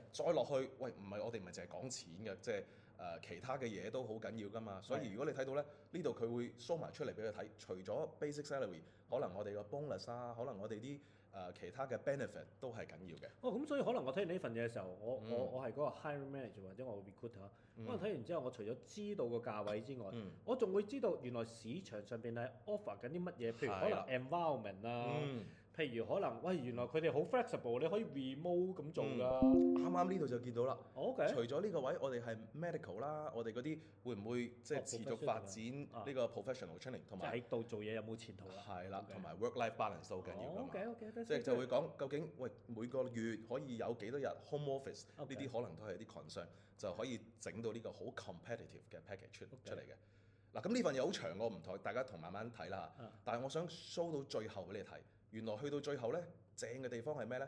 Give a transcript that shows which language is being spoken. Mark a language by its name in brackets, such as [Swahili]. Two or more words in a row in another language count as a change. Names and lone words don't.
[Cantonese] 再落去，喂，我哋唔係淨係講錢嘅，即係其他嘅嘢都好緊要噶嘛。所以如果你睇到咧，呢度佢會 show 埋出嚟俾佢睇，除咗 [English] basic salary， [Cantonese] 可能我哋個 bonus 可能我哋啲其他嘅 benefit 都係緊要嘅。咁所以可能我睇完呢份嘢嘅時候，我係嗰個 [English] hiring manager [Cantonese] 或者我 recruiter，可能睇完之後，我除咗知道個價位之外，我仲會知道原來市場上邊係 offer 緊啲乜嘢，譬如可能 environment 譬如可能，喂，原來佢哋好 flexible，你可以 remote 咁做㗎。啱啱呢度就見到啦。 OK。除咗呢個位，我哋係 medical 啦，我哋嗰啲會唔會即係持續發展呢個 [English] professional training [Cantonese] 同埋即係喺度做嘢有冇前途啦？係啦，同埋 [English] work-life balance [Cantonese] 都好緊要㗎嘛。 OK，即係就會講究竟喂每個月可以有幾多日 [English] home office [Cantonese] 呢啲可能都係一啲 concern，就可以整到呢個好 competitive 嘅 package 出嚟嘅。嗱咁呢份嘢好長，我唔同大家慢慢睇啦。但係我想 show 到最後俾你睇，原來去到最後咧，正嘅地方係咩咧？